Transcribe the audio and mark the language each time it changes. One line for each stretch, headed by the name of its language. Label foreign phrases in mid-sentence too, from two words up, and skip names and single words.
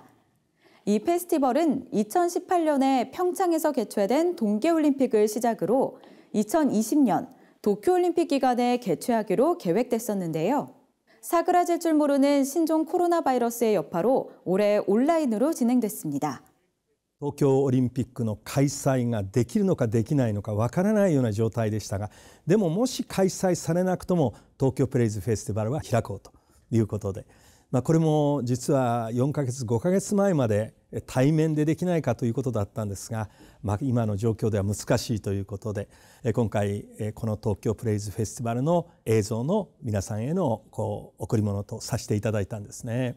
Korean: 이 페스티벌은 2018년에 평창에서 개최된 동계올림픽을 시작으로 2020년 도쿄올림픽 기간에 개최하기로 계획됐었는데요. 사그라질 줄 모르는 신종 코로나 바이러스의 여파로 올해 온라인으로 진행됐습니다.
Japanese: 東京オリンピックの開催ができるのかできないのかわからないような状態でしたが、でももし開催されなくとも東京プレイズフェスティバルは開こうということで、これも実は4ヶ月5ヶ月前まで対面でできないかということだったんですが、今の状況では難しいということで、今回この東京プレイズフェスティバルの映像の皆さんへの贈り物とさせていただいたんですね。